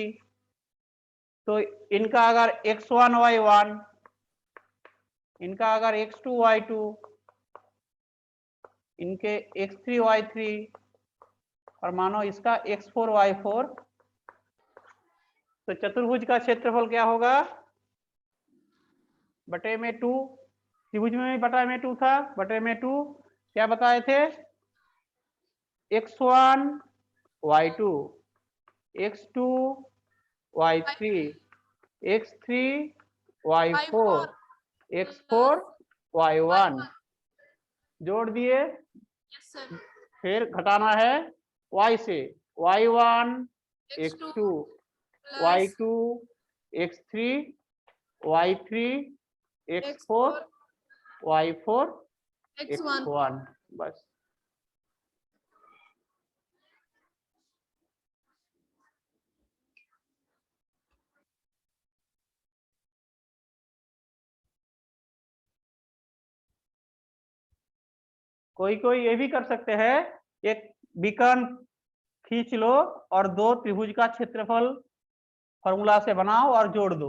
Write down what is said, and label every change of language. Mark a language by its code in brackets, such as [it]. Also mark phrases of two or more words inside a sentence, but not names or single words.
[hi] तो इनका अगर x1 y1, इनका अगर x2 y2, इनके x3 y3 और मानो इसका x4 y4, तो चतुर्भुज का क्षेत्रफल क्या होगा? बटे में 2। त्रिभुज में भी बटा में 2 था, बटे में 2। क्या बताए थे? x1 y2, x2 y3, x3 y4, x4 y1 जोड़ दिए। [en] Yes sir. [hi] फिर घटाना है y से, y1 x2 y2 x3 y3 x4 y4 x1। बस। कोई कोई ये भी कर सकते हैं, एक विकर्ण खींच लो और 2 त्रिभुज का क्षेत्रफल फॉर्मूला से बनाओ और जोड़ दो।